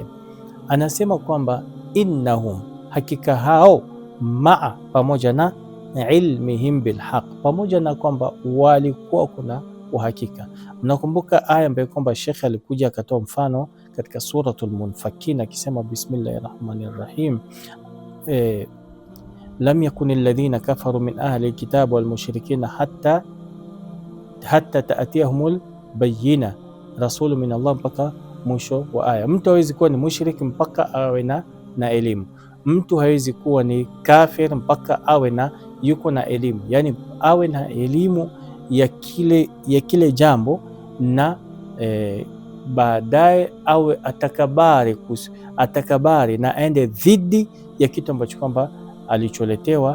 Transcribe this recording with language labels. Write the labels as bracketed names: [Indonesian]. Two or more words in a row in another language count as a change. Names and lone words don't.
[Swahili] Anasema kwamba innahum, hakika hao, maa, pamoja na [Arabic] علمهم بالحق, [Swahili] pamoja na kwamba walikuwa kuna uhakika. Mnakumbuka aya ambayo kwamba Sheikh alikuja akatoa mfano katika suratul Munfakin akisema [Arabic] بسم الله الرحمن الرحيم لم يكن الذين كفروا من أهل الكتاب والمشركين حتى تأتيهم البينة رسول من الله, [Swahili] mpaka mwisho wa aya. Mtu hawezi kuwa ni mushriki mpaka awe na elimu. Mtu hawezi kuwa ni kafir mpaka awe na yuko na elimu, yani awe na elimu ya kile jambo, na baadaye awe atakabari na aende dhidi ya kitu ambacho kwamba alicholetewa.